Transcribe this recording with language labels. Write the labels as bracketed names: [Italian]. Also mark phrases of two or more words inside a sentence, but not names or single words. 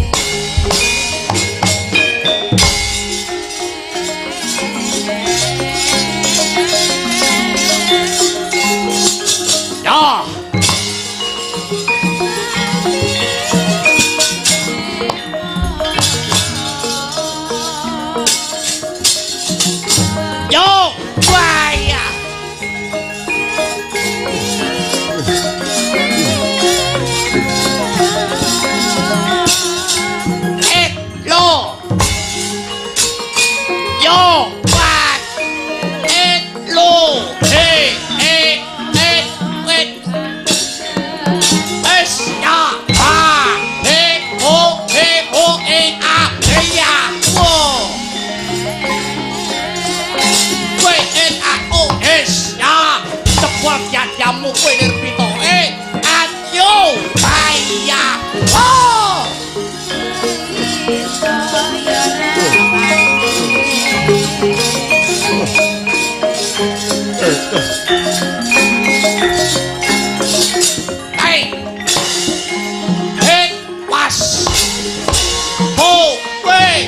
[Javanese] Ya! Yo! Waya! Lo! Yo! What? Lo! Hey! Wait! Es! Ya! Ha! Hey! Ho! Hey! Ah! Hey! Ya! Whoa! Wait! Oh! Es! Ya! Cepot yatyamu kowe Nirbita. Ayo! Baya! Oh! Hey! Hit! Was! Ho! Wait!